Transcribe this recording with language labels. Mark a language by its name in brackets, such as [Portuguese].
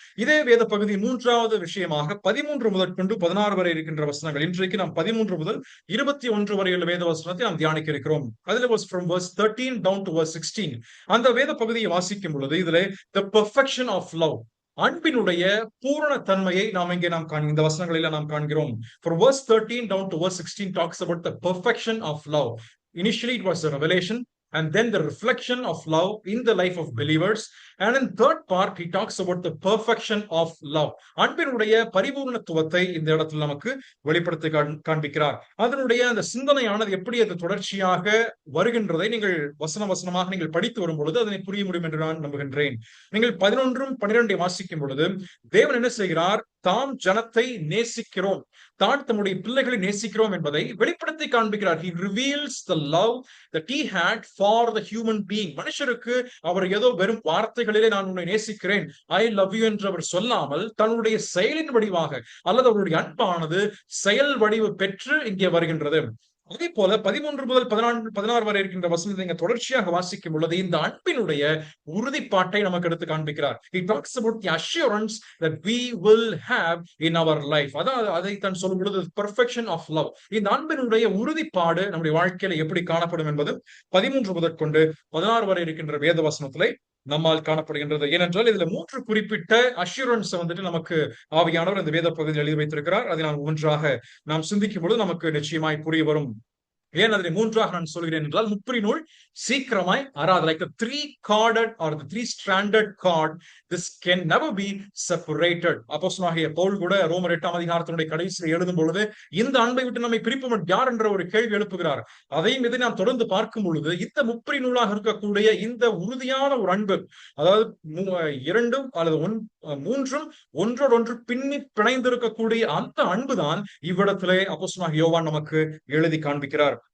[Tamil] இதே வேத பகுதி 3வது விஷயமாக 13 முதற்கொண்டு 16 வரை இருக்கின்ற வசனங்கள். இன்றைக்கு நாம் 13 முதல் 21 வரையுள்ள வேத வசனத்தை நாம் தியானிக்க இருக்கிறோம். அதில் [English] from verse 13 down to verse 16 [Tamil] அந்த வேத பகுதியை வாசிக்கும் பொழுது இதிலே [English] the perfection of love, [Tamil] அன்பினுடைய பூரண தன்மையை நாம் இந்த வசனங்களில் நாம் காண்கிறோம். [English] From verse 13 down to verse 16 talks about the perfection of love. Initially it was a revelation, and then the reflection of love in the life of believers, and in third part he talks about the perfection of love. [Tamil] அன்பினுடைய பரிபூர்ணத்துவத்தை இந்த இடத்தில் நமக்கு வெளிப்படுத்தி காண்பிக்கிறார். அதனுடைய அந்த சிந்தனையானது எப்படி அது தொடர்ச்சியாக வருகின்றதை நீங்கள் வசனமாக நீங்கள் படித்து வரும் பொழுது அதனை புரிய முடியும் என்று நான் நம்புகின்றேன். நீங்கள் 11 12 வாசிக்கும் பொழுது தேவன் என்ன செய்கிறார்? தாம் ஜனத்தை நேசிக்கிறோம், தான் தம்முடைய பிள்ளைகளை நேசிக்கிறோம் என்பதை வெளிப்படுத்தி காண்பிக்கிறார். [English] He reveals the love that he had for the human being. [Tamil] மனுஷருக்கு அவர் ஏதோ வெறும் வார்த்தைகளிலே நான் உன்னை நேசிக்கிறேன், [English] I love you [Tamil] என்று அவர் சொல்லாமல் தன்னுடைய செயலின் வடிவாக அல்லது அவருடைய அன்பானது செயல் வடிவு பெற்று இங்கே வருகின்றது. அதே போல 13 முதல் 16 வரை இருக்கின்ற வசனத்தை நீங்க தொடர்ச்சியாக வாசிக்கும் பொழுது இந்த அன்பினுடைய உறுதிப்பாட்டை நமக்கு எடுத்து காண்பிக்கிறார். [English] He talks about the assurance that we will have in our life. [Tamil] அதாவது அதைத்தான் சொல்லும் பொழுது [English] perfection of love. [Tamil] இந்த அன்பினுடைய உறுதிப்பாடு நம்முடைய வாழ்க்கையில எப்படி காணப்படும் என்பது 13 முதற்கொண்டு 16 வரை இருக்கின்ற வேத வசனத்திலே நம்மால் காணப்படுகின்றது. ஏனென்றால் இதுல 3 குறிப்பிட்ட அஷூரன்ஸ் நமக்கு ஆவியானவர் இந்த வேத பகுதியில் எழுதி வைத்திருக்கிறார். அதை நாம் ஒன்றாக நாம் சிந்திக்கும் பொழுது நமக்கு நிச்சயமாய் புரிய வரும். ஏன் அதனை 3ஆக நான் சொல்கிறேன் என்றால் முப்பரி நூல் சீக்கிரமாய் அறாது. [English] Like the 3-corded or the 3-stranded cord, this can never be separated. [Tamil] அப்போஸ்தலனாகிய பவுல் கூட ரோமர் 8ஆம் அதிகாரத்தினுடைய கடைசியில் எழுதும் பொழுது இந்த அன்பை விட்டு நம்மை பிரிப்பவன் யார் என்ற ஒரு கேள்வி எழுப்புகிறார். அதையும் இதை நாம் தொடர்ந்து பார்க்கும் பொழுது இந்த முப்பரி நூலாக இருக்கக்கூடிய இந்த உறுதியான ஒரு அன்பு, அதாவது 2 அல்லது 3 ஒன்றோடொன்று பின்னி பிணைந்திருக்கக்கூடிய அந்த அன்புதான் இவ்விடத்திலே அப்போஸ்தலனாகிய யோவான் நமக்கு எழுதி காண்பிக்கிறார்.